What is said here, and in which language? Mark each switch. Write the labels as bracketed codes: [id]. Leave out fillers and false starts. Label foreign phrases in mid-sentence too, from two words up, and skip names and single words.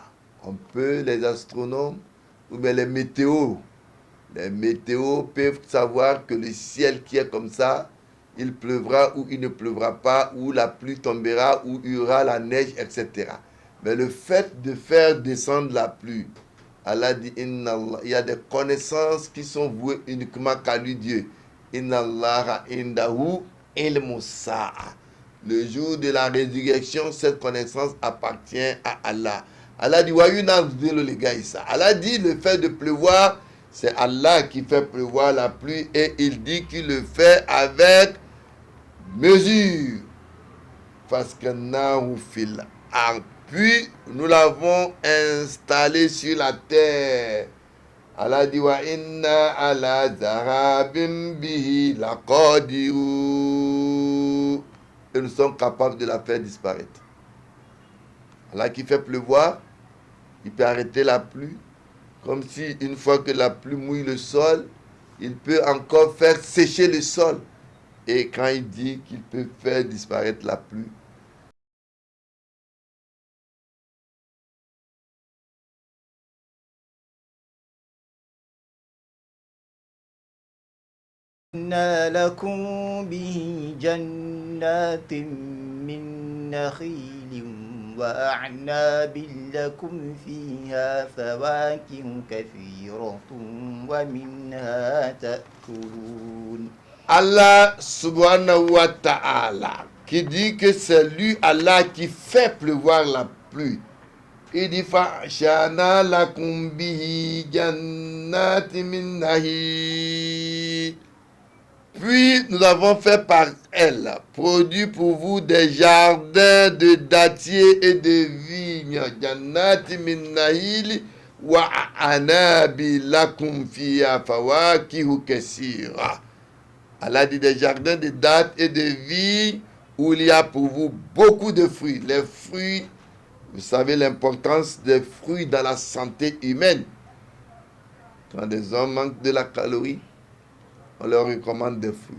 [fr] On peut, les astronomes ou bien les météos peuvent savoir que le ciel qui est comme ça, il pleuvra ou il ne pleuvra pas, ou la pluie tombera, ou il y aura la neige, etc. Mais le fait de faire descendre la pluie, Allah dit, il y a des connaissances qui sont vouées uniquement qu'à lui Dieu. [ar] إن الله عنده علم الساعة. [fr] Le jour de la résurrection, cette connaissance appartient à Allah. Allah dit, Allah dit, le fait de pleuvoir, c'est Allah qui fait pleuvoir la pluie et il dit qu'il le fait avec mesure. Puis nous l'avons installé sur la terre. Allah dit [ar] وإنا على ذهاب به لقادرون. [fr] Et nous sommes capables de la faire disparaître. Allah qui fait pleuvoir, il peut arrêter la pluie. Comme si une fois que la pluie mouille le sol, il peut encore faire sécher le sol. Et quand il dit qu'il peut faire disparaître la pluie, [ar] لكم به جنات من نخيل وأعناب لكم فيها فواكه كثيرة ومنها تأكلون. [fr] Allah [ar] سبحانه وتعالى [fr] qui dit que c'est lui Allah qui fait pleuvoir la pluie. Il dit [ar] فأنشأنا لكم به جنات من نخيل. [fr] Puis nous avons fait par elle produit pour vous des jardins de dattiers et de vignes. [ar] جنات من نخيل وأعناب لكم فيها فواكه كثيرة. [fr] Allah dit des jardins de dattes et de vignes où il y a pour vous beaucoup de fruits. Les fruits, vous savez l'importance des fruits dans la santé humaine. Quand des hommes manquent de la calorie, on leur recommande des fruits.